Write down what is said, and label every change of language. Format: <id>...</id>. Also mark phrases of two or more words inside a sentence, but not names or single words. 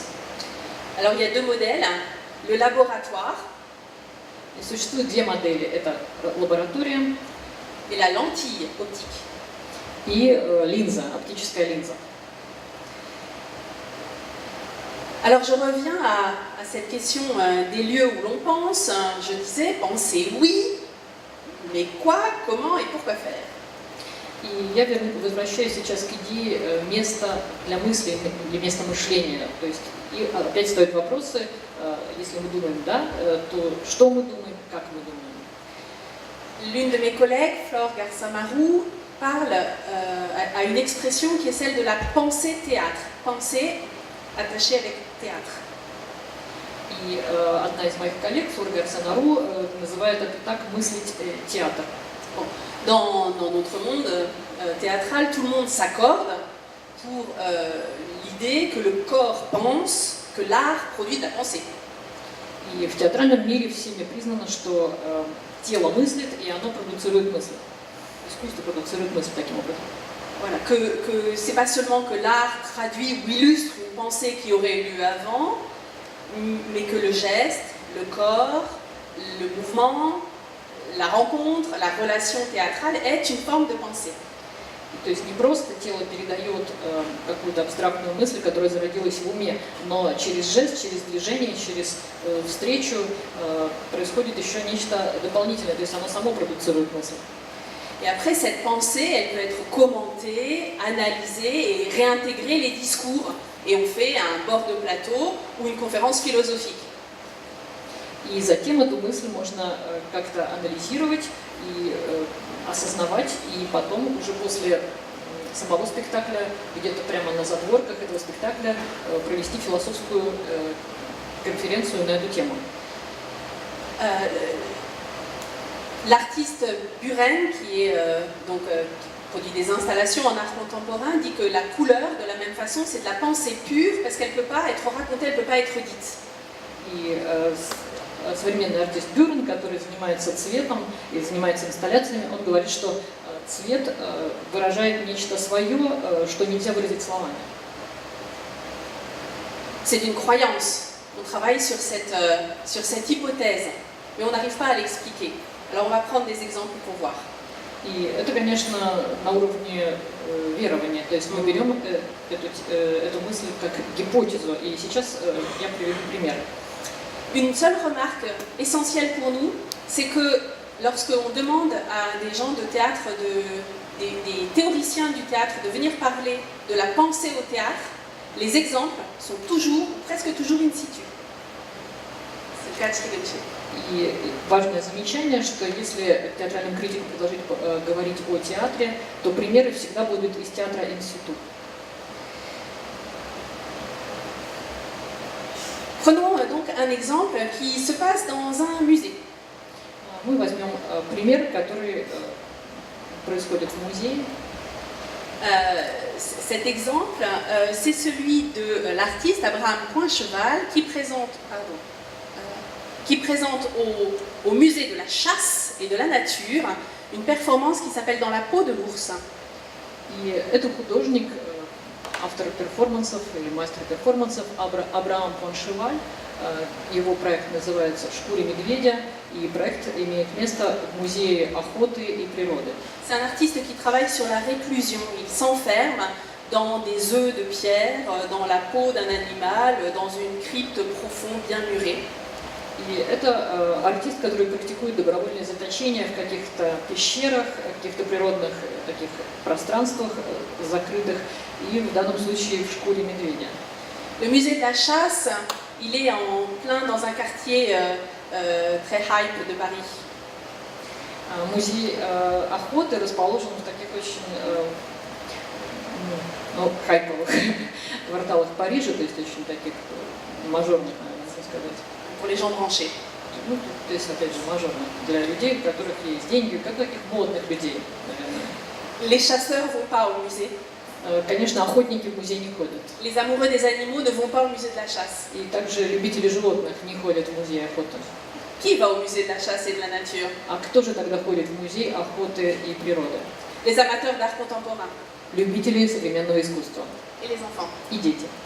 <fr>Alors il y a deux modèles, le laboratoire</fr> <ru>И существует две модели. Это лаборатория</ru> <fr>et la lentille optique.</fr> <ru>и линза, оптическая линза.</ru> <fr>Alors je reviens à cette question des lieux où l'on pense. Je disais, penser oui, mais quoi, comment et pourquoi faire?</fr> <ru>И я возвращаюсь сейчас к идее места для мысли или места мышления. То есть, и опять стоят вопросы, если мы думаем «да», то что мы думаем, как мы думаем.</ru> <fr>L'une de mes collègues, Flore Garça-Marou, parle à une expression qui est celle de la pensée-théâtre. Pensée attachée avec théâtre.</fr> <ru>И одна из моих коллег, Флора Гарса-Мару, называет это так «мыслить театр».</ru> <fr>Dans notre monde théâtral, tout le monde s'accorde pour l'idée que le corps pense, que l'art produit de la pensée.</fr> <ru>И в театральном мире всеми признано, что тело мыслит, и оно продуцирует мысль. Искусство продуцирует мысль таким образом.</ru> <fr>Voilà, que c'est pas seulement que l'art traduit ou illustre une pensée qui aurait eu lieu avant, mais que le geste, le corps, le mouvement, la rencontre, la relation théâtrale est une forme de pensée.</fr> <ru>То есть не просто тело передает какую-то абстрактную мысль, которая зародилась в уме, но через жест, через движение, через встречу происходит еще нечто дополнительное, то есть оно само продуцирует мысль.</ru> <fr>Et après, cette pensée, elle peut être commentée, analysée et réintégrer les discours. Et on fait un bord de plateau ou une conférence philosophique.</fr> <ru>И затем эту мысль можно как-то анализировать и осознавать, и потом уже после самого спектакля, где-то прямо на задворках этого спектакля, провести философскую конференцию на эту тему.</ru> <fr>L'artiste Buren, qui produit des installations en art contemporain, dit que la couleur, de la même façon, c'est de la pensée pure, parce qu'elle ne peut pas être racontée, elle ne peut pas être dite.</fr> <ru>И современный артист Бюрен, который занимается цветом и занимается инсталляциями, он говорит, что цвет выражает нечто свое, что нельзя выразить словами.</ru> <fr>C'est une croyance. On travaille sur cette hypothèse, mais on n'arrive pas à l'expliquer. Alors on va prendre des exemples pour voir.</fr> <ru>И это, конечно, на уровне верования. То есть мы берем эту мысль как гипотезу. И сейчас я приведу пример.</ru> <fr>Une seule remarque essentielle pour nous, c'est que lorsqu'on demande à des gens de théâtre, des théoriciens du théâtre, de venir parler de la pensée au théâtre, les exemples sont toujours, presque toujours</fr> <la>in situ.</la> <fr>C'est le cas de Sriganchi.</fr> <ru>И важное замечание, что если театральным критикам предложить говорить о театре, то примеры всегда будут из театра институт.</ru> <fr>Prenons donc un exemple qui se passe dans un musée.</fr> <ru>Мы возьмем пример, который происходит в музее.</ru> <fr>Cet exemple, c'est celui de l'artiste Abraham Poincheval qui présente au musée de la chasse et de la nature une performance qui s'appelle Dans la peau de l'ours.</fr> <ru>И это художник, автор перформансов или мастер перформансов Абрахам Поншеваль. Его проект называется «Шкура медведя», и проект имеет место в Музее охоты и природы.</ru> <fr>C'est un artiste qui travaille sur la réclusion. Il s'enferme dans des œufs de pierre, dans la peau d'un animal, dans une crypte profonde bien murée.</fr> <ru>И это артист, который практикует добровольное заточение в каких-то пещерах, каких-то природных таких пространствах закрытых, и в данном случае в шкуре медведя.</ru> <fr>Le musée de la chasse, il est en plein dans un quartier très hype de Paris.</fr> <ru>Музей охоты расположен в таких очень хайповых кварталах Парижа, то есть очень таких мажорных, наверное, можно сказать.</ru> <fr>Pour les gens branchés.</fr> <ru>Ну, то есть, опять же, мажорных для людей, у которых есть деньги, как таких модных людей, наверное.</ru> <fr>Les chasseurs ne vont pas au musée.</fr> <ru>Конечно, охотники в музей не ходят.</ru> <fr>Les amoureux des animaux ne vont pas au musée de la chasse.</fr> <ru>И также любители животных не ходят в музей охоты.</ru> <fr>Qui va au musée de la chasse et de la nature?</fr> <ru>А кто же тогда ходит в музей охоты и природы?</ru> <fr>Les amateurs d'art contemporain</fr> <ru>Любители современного искусства.</ru> <fr>et les enfants.</fr> <ru>И дети.</ru>